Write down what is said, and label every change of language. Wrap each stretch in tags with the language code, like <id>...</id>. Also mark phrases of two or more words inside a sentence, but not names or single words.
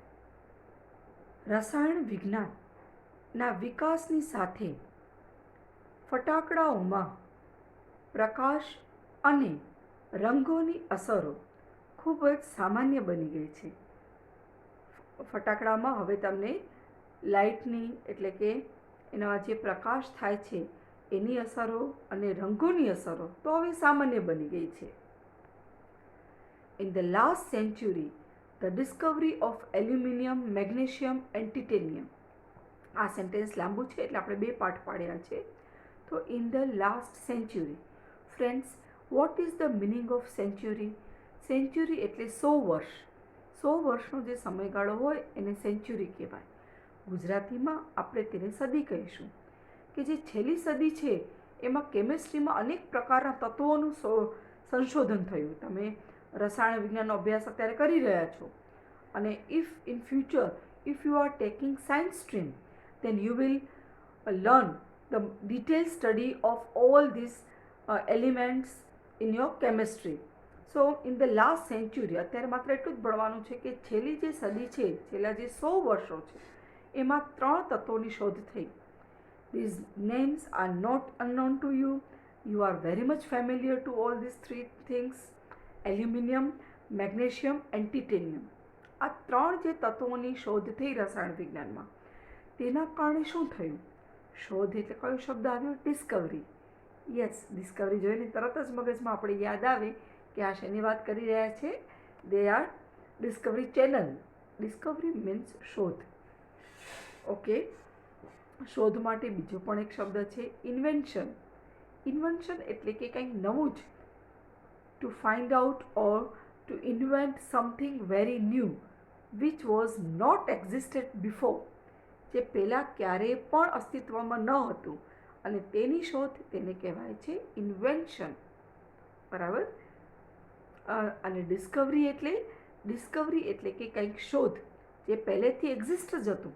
<gu>રસાયણ વિજ્ઞાનના વિકાસની સાથે ફટાકડાઓમાં પ્રકાશ અને રંગોની અસરો ખૂબ જ સામાન્ય બની ગઈ છે. ફટાકડામાં હવે તમને લાઇટની એટલે કે એના જે પ્રકાશ થાય છે એની અસરો અને રંગોની અસરો તો હવે સામાન્ય બની ગઈ છે.</gu> <en>In the last century, the discovery of aluminium, magnesium and titanium.</en> <gu>આ સેન્ટેન્સ લાંબુ છે એટલે આપણે બે પાર્ટ પાડ્યા છે.</gu> <en>તો in the last century. Friends, what is the meaning of century?</en> <gu>સેન્ચુરી એટલે 100 વર્ષ. 100 વર્ષનો જે સમયગાળો હોય એને સેન્ચુરી કહેવાય. ગુજરાતીમાં આપણે તેને સદી કહીશું. કે જે છેલ્લી સદી છે એમાં કેમિસ્ટ્રીમાં અનેક પ્રકારના તત્વોનું સંશોધન થયું. તમે રસાયણ વિજ્ઞાનનો અભ્યાસ અત્યારે કરી રહ્યા છો અને</gu> <en>in future if you are taking science stream then you will learn the detailed study of all these elements in your chemistry. So in the last century,</en> <gu>અત્યારે માત્ર એટલું જ ભણવાનું છે કે છેલ્લી જે સદી છે, છેલ્લા જે 100 વર્ષો છે એમાં 3 તત્વોની શોધ થઈ.</gu> <en>These names are not unknown to you. You are very much familiar to all these 3 things. Aluminium, magnesium and titanium.</en> <gu>આ 3 જે તત્વોની શોધ થઈ રસાયણ વિજ્ઞાનમાં, તેના કારણે શું થયું? શોધ એટલે કયો શબ્દ આવ્યો? ડિસ્કવરી. યસ, ડિસ્કવરી જોઈને તરત જ મગજમાં આપણે યાદ આવે કે આ શેની વાત કરી રહ્યા છે.</gu> <en>they are Discovery Channel. Discovery means શોધ.</en> <gu>ઓકે, શોધ માટે બીજો પણ એક શબ્દ છે ઇન્વેન્શન. ઇન્વેન્શન એટલે કે કંઈક નવું જ.</gu> <en>To find out or to invent something very new which was not existed before.</en> <gu>જે પહેલાં ક્યારેય પણ અસ્તિત્વમાં ન હતું અને તેની શોધ તેને કહેવાય છે ઇન્વેન્શન. બરાબર. અને ડિસ્કવરી એટલે કે કંઈક શોધ જે પહેલેથી એક્ઝિસ્ટ જ હતું.</gu>